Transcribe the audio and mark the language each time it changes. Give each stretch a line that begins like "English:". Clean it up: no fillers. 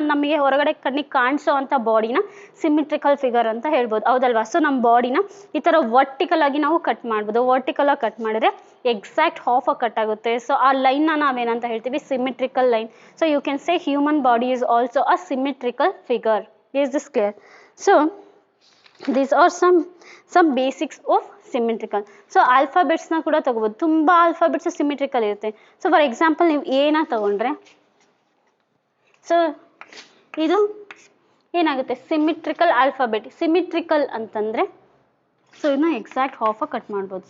Kannada: ನಮಗೆ ಹೊರಗಡೆ ಕಣ್ಣಿಗೆ ಕಾಣಿಸೋ ಅಂಥ ಬಾಡಿನ ಸಿಮಿಟ್ರಿಕಲ್ ಫಿಗರ್ ಅಂತ ಹೇಳ್ಬೋದು, ಹೌದಲ್ವಾ. ಸೊ ನಮ್ಮ ಬಾಡಿನ ಈ ಥರ ವರ್ಟಿಕಲ್ ಆಗಿ ನಾವು ಕಟ್ ಮಾಡ್ಬೋದು. ವರ್ಟಿಕಲ್ ಆಗಿ ಕಟ್ ಮಾಡಿದ್ರೆ ಎಕ್ಸಾಕ್ಟ್ ಹಾಫಾಗಿ ಕಟ್ ಆಗುತ್ತೆ. ಸೊ ಆ ಲೈನ್ನ ನಾವೇನಂತ ಹೇಳ್ತೀವಿ, symmetrical line.
English: So you can say human body is also a symmetrical figure. Is this clear? So these are some basics of symmetrical.
Kannada: So ಆಲ್ಫಾಬೆಟ್ಸ್ನ ಕೂಡ ತಗೋಬೋದು, ತುಂಬ ಆಲ್ಫಾಬೆಟ್ಸ್ ಸಿಮಿಟ್ರಿಕಲ್ ಇರುತ್ತೆ.
English: so for example
Kannada: ನೀವು ಏನ ತಗೊಂಡ್ರೆ, ಸೊ ಇದು ಏನಾಗುತ್ತೆ, ಸಿಮಿಟ್ರಿಕಲ್ ಆಲ್ಫಾಬೆಟ್. ಸಿಮಿಟ್ರಿಕಲ್ ಅಂತಂದರೆ ಸೊ ಇದನ್ನ ಎಕ್ಸಾಕ್ಟ್ ಹಾಫಾಗಿ ಕಟ್ ಮಾಡ್ಬೋದು.